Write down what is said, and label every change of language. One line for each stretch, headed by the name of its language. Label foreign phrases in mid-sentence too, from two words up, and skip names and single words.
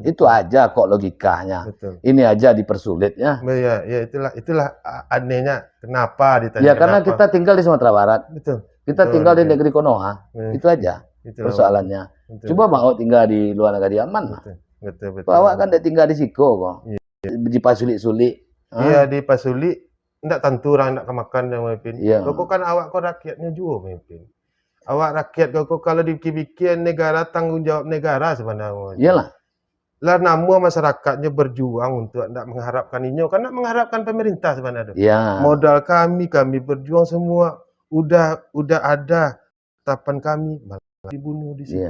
Indonesian: Itu aja kok logikanya. Betul. Ini aja dipersulit ya. Ya itulah anehnya kenapa ditanya. Ya karena kita tinggal di Sumatera Barat. Betul. Kita tinggal di negeri Konoha. Itu aja persoalannya. Coba Bang O tinggal di luar negeri aman. Betul.
Minangkabau: Awak kan dia tinggal di Siko kok.
Indonesian: Di Pasulik-sulik. Iya di Pasulik. Ndak tentu orang nak makan yang Wanipin. Iya. Kok kan awak rakyatnya juga Wanipin. Awak rakyat kok kalau dibikin negara, tanggung jawab negara sebenarnya. Iyalah. Lah namun masyarakatnya berjuang untuk ndak mengharapkan ini, karena mengharapkan pemerintah sebenarnya. Iya. Modal kami berjuang semua udah ada tapan kami malah dibunuh di sini.